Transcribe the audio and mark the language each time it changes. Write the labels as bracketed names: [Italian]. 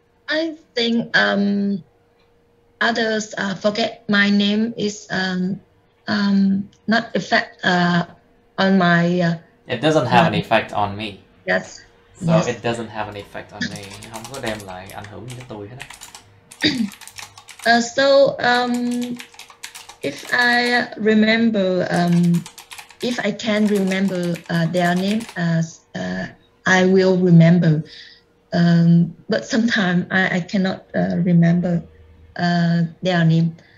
[English] I think others forget my name is not effect on my. It doesn't have an effect on me. Yes. So yes. It doesn't have an effect on me. [Vietnamese] Không có đem lại ảnh hưởng đến tôi hết á. [English] So if I remember, if I can remember their name, I will remember. But sometimes I cannot remember their name.